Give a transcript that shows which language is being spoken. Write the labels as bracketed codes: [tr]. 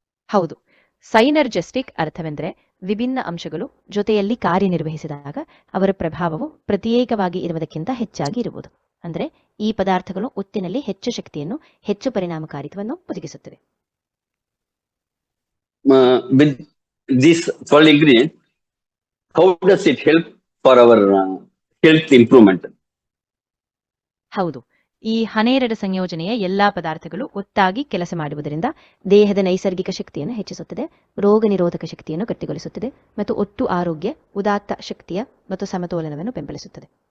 [kn] ಹೌದು, ಸೈನರ್ಜೆಸ್ಟಿಕ್ ಅರ್ಥವೆಂದರೆ ವಿಭಿನ್ನ ಅಂಶಗಳು ಜೊತೆಯಲ್ಲಿ ಕಾರ್ಯನಿರ್ವಹಿಸಿದಾಗ ಅವರ ಪ್ರಭಾವವು ಪ್ರತ್ಯೇಕವಾಗಿ ಇರುವುದಕ್ಕಿಂತ ಹೆಚ್ಚಾಗಿ ಇರುವುದು. ಅಂದರೆ ಈ ಪದಾರ್ಥಗಳು ಒಟ್ಟಿನಲ್ಲಿ ಹೆಚ್ಚು ಶಕ್ತಿಯನ್ನು, ಹೆಚ್ಚು ಪರಿಣಾಮಕಾರಿತ್ವವನ್ನು ಒದಗಿಸುತ್ತವೆ. [en] With these 12 ingredients, how does it help for our health improvement? [kn] ಹೌದು, ಈ 12 ಸಂಯೋಜನೆಯ ಎಲ್ಲಾ ಪದಾರ್ಥಗಳು ಒಟ್ಟಾಗಿ ಕೆಲಸ ಮಾಡುವುದರಿಂದ ದೇಹದ ನೈಸರ್ಗಿಕ ಶಕ್ತಿಯನ್ನು ಹೆಚ್ಚಿಸುತ್ತದೆ, ರೋಗ ನಿರೋಧಕ ಶಕ್ತಿಯನ್ನು ಗಟ್ಟಿಗೊಳಿಸುತ್ತದೆ ಮತ್ತು ಒಟ್ಟು ಆರೋಗ್ಯ, ಉದಾತ್ತ ಶಕ್ತಿಯ ಮತ್ತು ಸಮತೋಲನವನ್ನು ಬೆಂಬಲಿಸುತ್ತದೆ.